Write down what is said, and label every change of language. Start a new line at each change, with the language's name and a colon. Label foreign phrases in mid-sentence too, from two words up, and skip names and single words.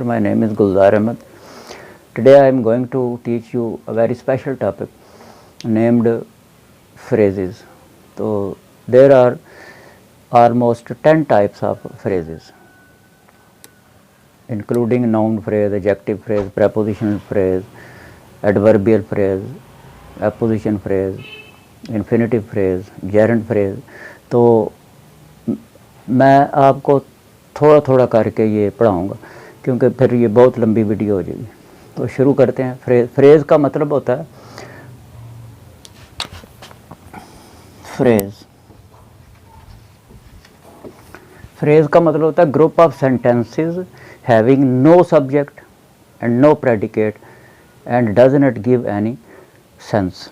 English: My name is Gulzar Ahmed. Today I am going to teach you a very special topic named phrases. So there are almost 10 types of phrases, including noun phrase, adjective phrase, prepositional phrase, adverbial phrase, apposition phrase, infinitive phrase, gerund phrase.
Hindi: तो मैं आपको थोड़ा थोड़ा करके ये पढ़ाऊँगा क्योंकि फिर ये बहुत लंबी वीडियो हो जाएगी। तो शुरू करते हैं। फ्रेज़ का मतलब होता है फ्रेज़ का मतलब होता है
English: group of sentences having no subject and no predicate and does not give any sense.